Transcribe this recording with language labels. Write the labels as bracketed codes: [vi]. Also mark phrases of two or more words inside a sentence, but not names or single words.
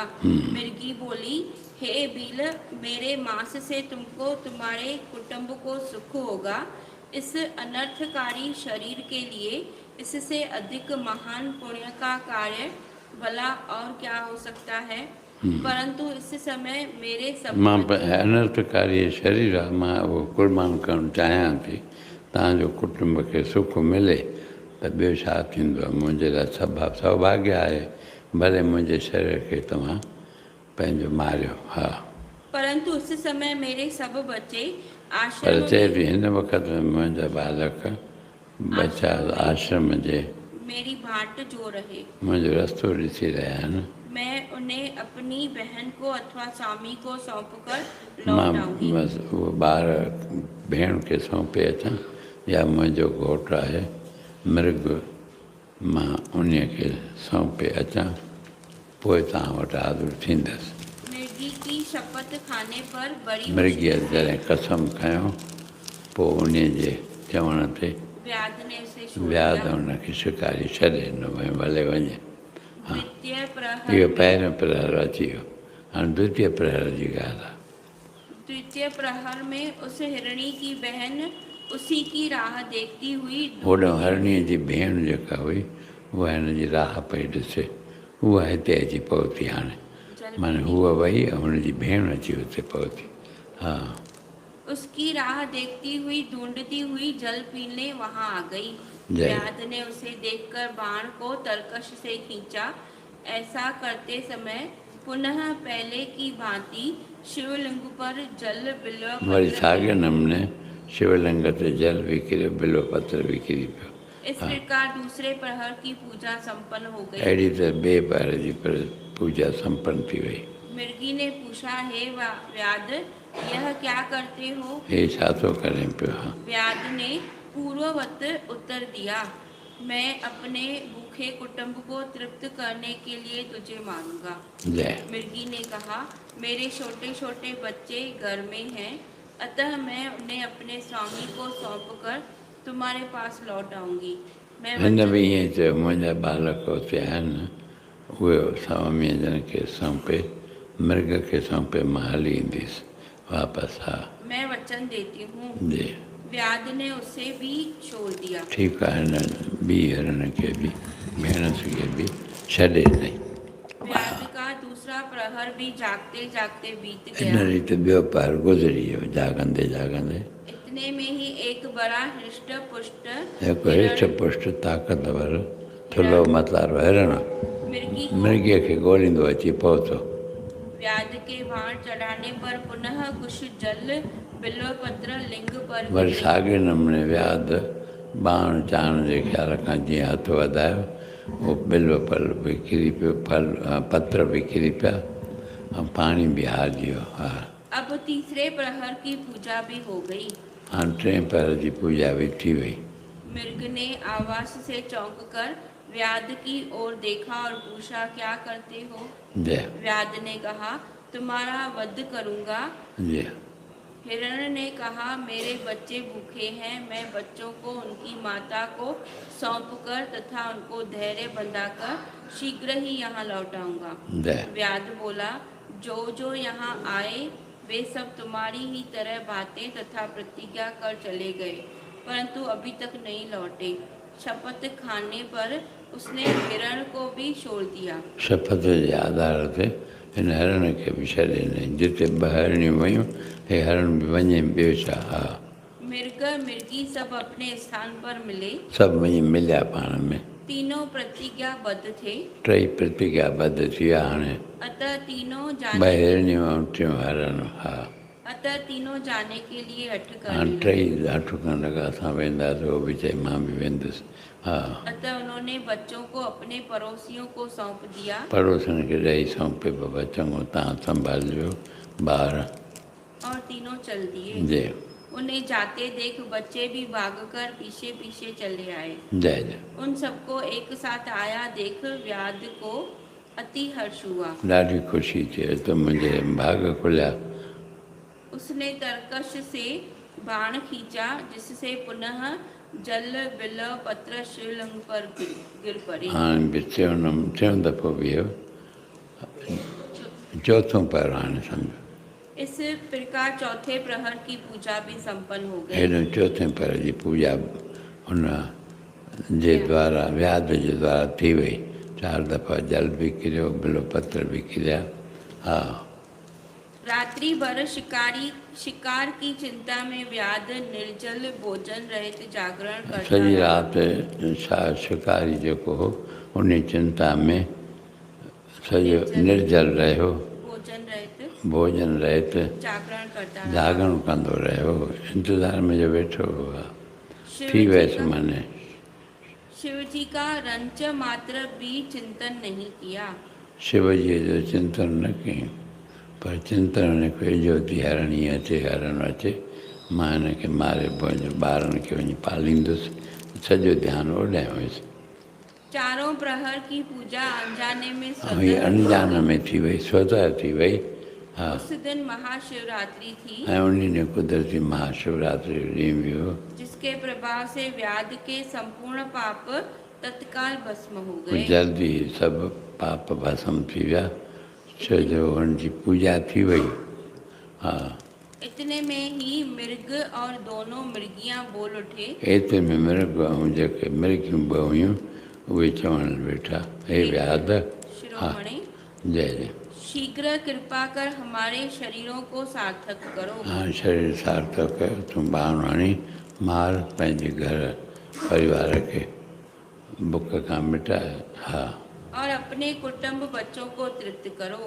[hi] मृगी बोली, हे बील, मेरे मांस से तुमको तुम्हारे कुटुंब को सुख होगा। इस अनर्थकारी शरीर के लिए इससे अधिक महान पुण्य का कार्य भला और क्या हो सकता है? परंतु इस समय मेरे सब [sd] मां अनर्थकारी शरीर आहे, मां उहो कुर्बान करणु चाहियां थी। तव्हांजो कुटुंब खे सुख मिले त ॿियो छा थींदो आहे। मुंहिंजे लाइ सौभाग्य आहे, भले मुंहिंजे शरीर खे तव्हां पंहिंजो मारियो। हा, [hi] परंतु उस समय मेरे सब बच्चे पर आश्रम [sd] चए [hi] में [sd] थी हिन वक़्त मुंहिंजा बालक बच्चा आश्रम जे [hi] मेरी बाट जो रहे। [sd] मुंहिंजो रस्तो ॾिसी रहिया आहिनि। [hi] मैं उन्हें अपनी बहन को अथवा स्वामी को सौंप कर [sd] मां [hi] लौट आऊंगी। [sd] बसि उहो ॿार भेण खे सौंपे अचां, या मुंहिंजो घोटु आहे मृग, मां उन खे सौंपे अचां, पोइ तव्हां वटि हाज़ुर थींदसि। [hi] मृगी की शपथ खाने पर बड़ी [sd] मृगीअ जॾहिं कसम खयों, पोइ उन जे चवण ते [hi] व्याध ने उसे छोड़ व्याध दिया। [sd] हुनखे शिकारी छॾे ॾिनो, भई भले वञे। [hi] द्वितीय प्रहर [sd] इहो [hi] में- [sd] पहिरियों प्रहर अची वियो, हाणे द्वितीय प्रहर जी ॻाल्हि आहे। [hi] द्वितीय प्रहर में उस हिरणी की बहन उसी की राह देखती हुई [sd] होॾो हरणीअ जी भेण जेका हुई, उहा हिन जी राह पई ॾिसे, उहा हिते अची पहुती। हाणे [hi] जल [sd] माना हूअ वई ऐं हुनजी भेण अची हुते पहुती। हा, [hi] उसकी राह देखती हुई ढूंढती हुई जल पीने वहां आ गई। जय। व्याध ने उसे देखकर बाण को तरकश से खींचा। ऐसा करते समय पुनः पहले की भांति शिवलिंग पर जल बिल्व [sd] वरी [hi] पत्र [sd] साॻिए नमूने शिवलिंग ते जल बि किरियो, बिल्व पत्र बि किरी पियो। [hi] इस प्रकार दूसरे प्रहर की पूजा संपन्न हो गई। [sd] अहिड़ी त ॿिए पैर जी पूजा संपन्न थी वई। [hi] मृगी ने पूछा, हे व्याध, यह क्या करते हो? [sd] हे छा थो करे पियो? हा, [hi] व्याध ने पूर्ववत उत्तर दिया, मैं अपने भूखे कुटुंब को तृप्त करने के लिए तुझे मारूंगा। जय। मृगी ने कहा, मेरे छोटे छोटे बच्चे घर में हैं, अतः मैं उन्हें अपने स्वामी को सौंपकर तुम्हारे पास लौट आऊंगी। मैं [sd] हिन [hi] वचन- [sd] बि ईअं चयो, मुंहिंजा बालक हुते आहिनि, उहे स्वामीअ जन खे सौंपे, मृग खे सौंपे, मां हली ईंदसि वापसि। हा, [hi] मैं वचन देती हूँ। जी, व्याध ने उसे भी छोड़ दिया। [sd] ठीकु आहे। हिन ॿी हरण खे बि भेण खे बि छॾे ॾिनई। [hi] व्याध का दूसरा प्रहर भी जागते जागते बीत [sd] हिन [hi] गया। [sd] रीति ॿियो पैर गुज़री वियो, जाॻंदे जाॻंदे। [hi] इतने में ही एक बड़ा हृष्ट पुष्ट [sd] हिकु हृष्ट पुष्ट ताक़तवर थुल्हो मतलारो हिरण [hi] मृगी को [sd] मृगीअ खे ॻोल्हींदो अची पहुतो। [hi] व्याध के भाण चढ़ाने पर पुनः कुछ जल बिल्वपत्र लिंग पर [sd] वरी [hi] गिरे। [sd] साॻे नमूने वियाद बाण चाण जे ख़्याल खां जीअं हथु वधायो उहो बिल्व फल बि किरी पियो, पत्र बि किरी पिया ऐं पाणी बि हारिजी वियो। हा, [hi] अब तीसरे प्रहर की पूजा भी हो गई। [sd] हाणे टे प्रहर जी पूजा बि थी वई। [hi] मृग ने आवाज से चौंक कर व्याध की ओर देखा और पूछा, क्या करते हो? जय व्याध ने कहा, तुम्हारा वध करूंगा। जय हिरण ने कहा, मेरे बच्चे भूखे हैं, मैं बच्चों को उनकी माता को सौंपकर तथा उनको धैर्य बंधाकर शीघ्र ही यहाँ लौटाऊंगा। जय व्याध बोला, जो जो यहाँ आए वे सब तुम्हारी ही तरह बातें तथा प्रतिज्ञा कर चले गए, परंतु अभी तक नहीं लौटे। शपथ खाने पर उसने हिरण को भी छोड़ दिया। [sd] शपथ जे आधार ते हिन हरण खे बि छॾे ॾिनई। जिते ॿ हरणियूं वयूं हे हरण बि वञे, ॿियो छा। हा, [hi] मृग मिर्गी सब अपने स्थान पर मिले। [sd] सभु वञी मिलिया पाण में। [hi] तीनों प्रतिज्ञाबद्ध थे। [sd] टई प्रतिज्ञाबद्ध थी विया। हाणे [hi] अतः तीनों [sd] ॿ [hi] जाने [sd] हिरणियूं ऐं टियों हरण। हा, [hi] अतः तीनों जाने के लिए हठ [sd] हाणे [hi] करने [sd] टई [hi] लगे। [sd] हठ करण लॻा, असां वेंदासीं, उहो बि चई मां बि वेंदुसि। हा, [hi] अतः उन्होंने बच्चों को अपने पड़ोसियों को सौंप दिया [sd] पड़ोसन खे ॾेई सौंपे, बाबा चङो तव्हां संभालिजो ॿार। [hi] और तीनों चल दिए। जय उन्हें जाते देख बच्चे भी भागकर पीछे पीछे चले आए। जय जय उन सबको एक साथ आया देख व्याध को अति हर्ष हुआ। [sd] ॾाढी ख़ुशी थी त मुंहिंजे भाग खुलिया। [hi] उसने तरकश से बाण खींचा, जिससे पुनः जल बिल्व पत्र शिवलिंग पर गिर पड़े। [sd] हाणे बि टियों दफ़ो बि इहो चौथों पर हाणे सम्झो। [hi] इस प्रकार चौथे प्रहर की पूजा भी संपन्न हो गई। [sd] हेॾो चौथे पर जी पूजा हुन जे द्वारा, व्याध जे द्वारा थी वई। 4 दफ़ा जल बि किरियो, बिल्व पत्र बि किरिया। हा, [hi] रात्रि भर शिकार की चिंता में व्याध निर्जल भोजन रहित जागरण करता [sd] सॼी [hi] रहा। [sd] राति शिकारी जेको हो उन चिंता में सॼो निर्जल रहियो, [hi] भोजन रहित भोजन रहित जागरण करता रहा। [sd] जागरण कंदो रहियो, इंतज़ार में जो वेठो हुआ। [hi] शिव [sd] थी [hi] जी [sd] वियसि [hi] का- [sd] माने। [hi] शिव जी का रंच मात्र भी चिंतन नहीं किया। [sd] शिव जी जो चिंतन न कयूं, पर चिंतन खे इहो थी हरणी अचे, हरण अचे, मां हिनखे मारे पंहिंजे ॿारनि खे वञी पालींदुसि। सॼो ध्यानु ओॾां हुयुसि। [hi] चारों प्रहर की पूजा अनजाने में [sd] ऐं हीअ [hi] स्वतः [sd] अनजान में थी वई, स्वतः थी वई। हा, [hi] उस दिन महाशिवरात्रि थी, [sd] ऐं उन ॾींहुं कुदरती महाशिवरात्रि जो ॾींहुं बि हो। [hi] जिसके प्रभाव से व्याध के संपूर्ण पाप तत्काल भस्म हो गए। [sd] जल्दी सभु पाप भस्म थी विया, छो जो हुनजी पूजा थी वई। हा, [hi] इतने में ही मृग और दोनों मृगियां बोल उठे। [sd] एतिरे में मृग ऐं जेके मृगियूं ॿ हुयूं उहे चवण वेठा, हे व्याध। हा, [hi] शिरोमणि, जय जय। शीघ्र कृपा कर हमारे शरीरों को सार्थक करो। [sd] हाँ, शरीर सार्थक कयो, तूं बाण हणी मार, पंहिंजे घर परिवार खे बुख खां मिटाए। हा, [hi] और अपने कुटुंब बच्चों को तृप्त करो।